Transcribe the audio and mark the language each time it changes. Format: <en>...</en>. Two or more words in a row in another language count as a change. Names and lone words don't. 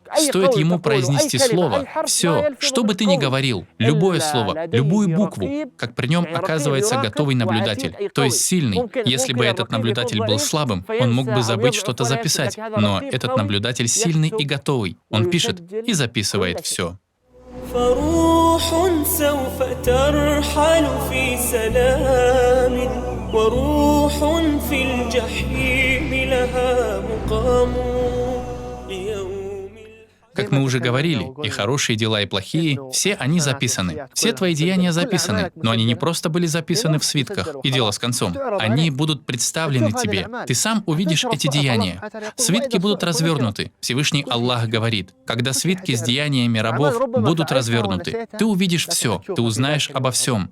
<ru>Стоит ему произнести слово, все, что бы ты ни говорил, любое слово, любую букву, как при нем оказывается готовый наблюдатель, то есть сильный. Если бы этот наблюдатель был слабым, он мог бы забыть что-то записать, но этот наблюдатель сильный и готовый. Он пишет и записывает все.</ru> <ar>فروح سوف ترحل في سلام وروح في الجحيم لها مقام ليوم.</ar> <ru>Как мы уже говорили, и хорошие дела, и плохие, все они записаны. Все твои деяния записаны, но они не просто были записаны в свитках, и дело с концом. Они будут представлены тебе. Ты сам увидишь эти деяния. Свитки будут развернуты. Всевышний Аллах говорит: когда свитки с деяниями рабов будут развернуты, ты увидишь все, ты узнаешь обо всем.</ru>